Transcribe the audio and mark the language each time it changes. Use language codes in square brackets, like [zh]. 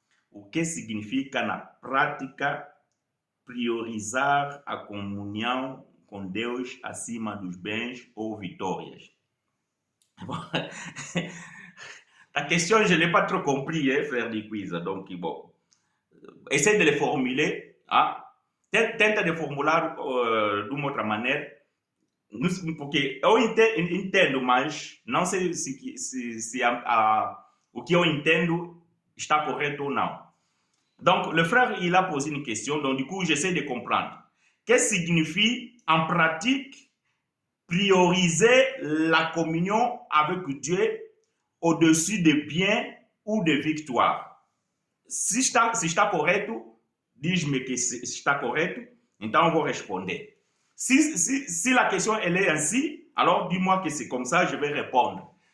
[pt] O que significa na prática priorizar a comunhão com Deus acima dos bens ou vitórias. [fr] Ta question, je ne l'ai pas trop compris, hein, frère du quiz. Donc, bon, essaye de le formuler. Hein? [pt] Tenta de formular de uma outra maneira. Porque eu entendo, mas não sei se o que eu entendo está correto ou não. [fr] Donc, le frère, il a posé une question. Donc, du coup, j'essaie de comprendre. Qu'est-ce que signifie, en pratique, prioriser la communion avec Dieu au-dessus des biens ou des victoires? [pt] Se está correto, diz-me que está correto, então eu vou responder. [fr] Si la question elle est ainsi, alors dis-moi que c'est comme ça, je vais répondre.